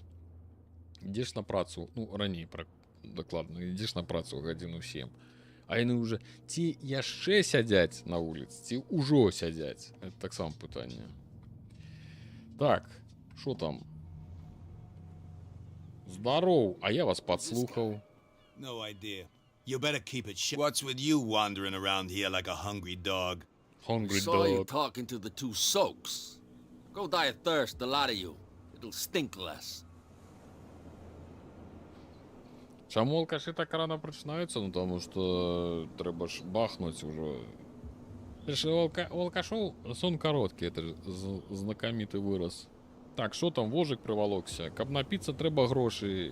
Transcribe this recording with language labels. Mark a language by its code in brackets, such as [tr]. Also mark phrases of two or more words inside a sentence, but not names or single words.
[be] Ідзеш на працу, ну, раней, дакладна, ідзеш на працу гадзіну 7. А яны ўжо ці яшчэ сядзяць на вуліцы, ці ўжо сядзяць. Это таксама пытанне. Так, што там? Здароў, а я вас падслухаў. [en] No idea. You better keep it shut. What's with you wandering around here like a hungry dog? Hungry Saw you dog. talking to the two soaks. Go die of thirst, the lot of you. It'll stink less. [be] Чаму алкашы так рано прачынаюцца? Ну, таму што трэба ж бахнуць ужо. У алкашоў сон кароткі, это знакаміты выраз. Так, што там, вожык прывалокся? Каб напіцца, трэба грошы.